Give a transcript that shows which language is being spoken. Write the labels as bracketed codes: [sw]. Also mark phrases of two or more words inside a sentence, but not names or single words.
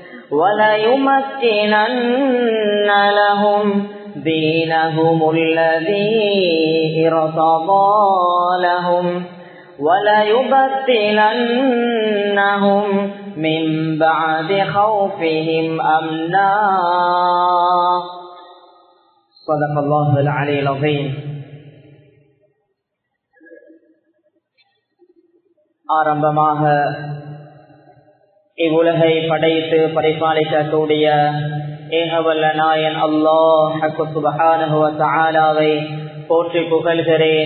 [ar] وليمكنن لهم دينهم الذي ارتضى لهم وليبدلنهم من بعد خوفهم أمنا صدق الله العلي العظيم. [ta] ஆரம்பமாக இவ்வுலகை படைத்து பரிபாலிக்கக்கூடிய ஏகவல்ல நாயன் [ar] الله سبحانه وتعالى [ta] போற்றி புகழ்கிறேன்.